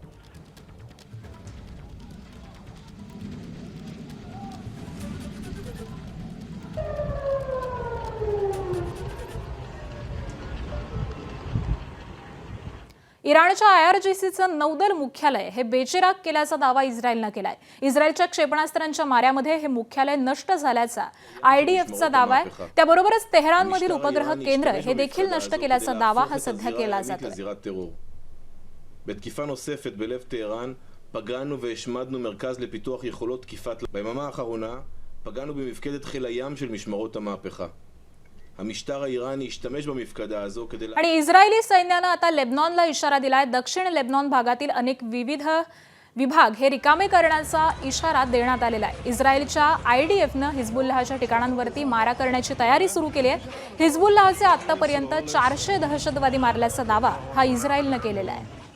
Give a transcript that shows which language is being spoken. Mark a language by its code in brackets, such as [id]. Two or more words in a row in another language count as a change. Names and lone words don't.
[mr] इराणच्या IRGCचं नौदल मुख्यालय हे बेचिराग केल्याचा दावा इस्रायलनं केलाय. इस्रायलच्या क्षेपणास्त्रांच्या माऱ्यामध्ये हे मुख्यालय नष्ट झाल्याचा IDFचा दावा आहे. त्याबरोबरच तेहरानमधील उपग्रह केंद्र हे देखील नष्ट केल्याचा दावा हा सध्या केला जातोय. [he] בתקיפה נוספת בלב טהרן פגענו והשמדנו מרכז לפיתוח יכולות תקיפת. ביממה האחרונה פגענו במפקדת חיל הים של משמרות המהפכה. המשטר האיראני השתמש במפקדה הזו כדי. [mr] आणि इस्रायली सैन्यानं आता लेबनॉनला इशारा दिलाय. दक्षिण लेबनॉन भागातील अनेक विविध विभाग हे रिकामे करण्याचा इशारा देण्यात आलेला आहे. इस्रायलच्या IDFनं हिजबुल्लाहच्या ठिकाणांवरती मारा करण्याची तयारी सुरू केली आहे. हिजबुल्लाहचे आतापर्यंत 400 दहशतवादी मारल्याचा दावा हा इस्रायलनं केलेला आहे.